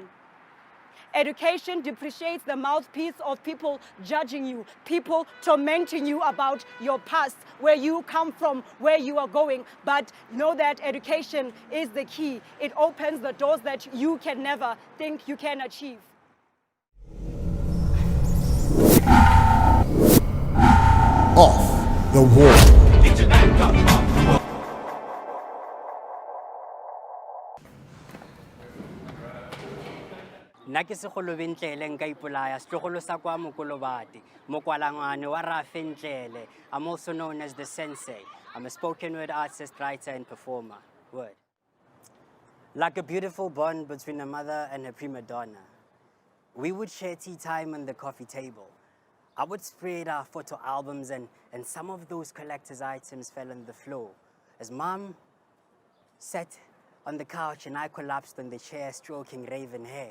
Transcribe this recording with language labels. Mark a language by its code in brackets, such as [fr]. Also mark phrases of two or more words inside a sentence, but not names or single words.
[en] Education depreciates the mouthpiece of people judging you, people tormenting you about your past, where you come from, where you are going. But know that education is the key. It opens the doors that you can never think you can achieve. Off the wall. [tn] Nna ke Sekgolobentlele nka ipolaya setlogolo sa kwa Mokolobati mokwalangwane wa Rafentlele. [en] I'm also known as the Sensei. I'm a spoken word artist, writer and performer. Word. Like a beautiful bond between a mother and her prima donna, we would share tea time on the coffee table. I would spread our photo albums and some of those collector's items fell on the floor as Mom sat on the couch and I collapsed on the chair stroking raven hair.